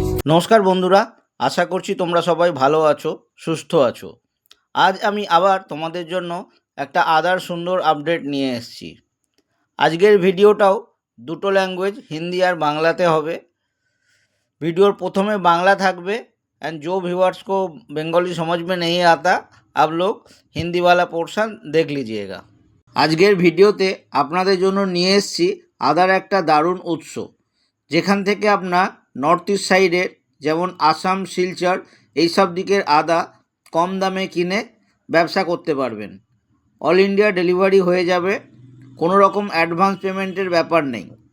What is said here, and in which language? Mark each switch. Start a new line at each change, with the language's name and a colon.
Bangla: নমস্কার বন্ধুরা, আশা করছি তোমরা সবাই ভালো আছো, সুস্থ আছো। আজ আমি আবার তোমাদের জন্য একটা আদার সুন্দর আপডেট নিয়ে এসেছি। আজকের ভিডিওটাও দুটো ল্যাঙ্গুয়েজ, হিন্দি আর বাংলাতে হবে। वीडियोर प्रथमे बांग्ला থাকবে
Hindi: एंड जो व्यूअर्स को बंगाली समझ में नहीं आता आप लोग हिंदी वाला पोर्शन देख लीजिएगा।
Bangla: আজকের ভিডিওতে আপনাদের জন্য নিয়ে এসেছি আদার একটা দারুণ উৎস, যেখান থেকে আপনার নর্থ ইস্ট সাইডের যেমন আসাম, শিলচর এইসব দিকের আদা কম দামে কিনে ব্যবসা করতে পারবেন। অল ইন্ডিয়া ডেলিভারি হয়ে যাবে, কোনো রকম অ্যাডভান্স পেমেন্টের ব্যাপার নেই।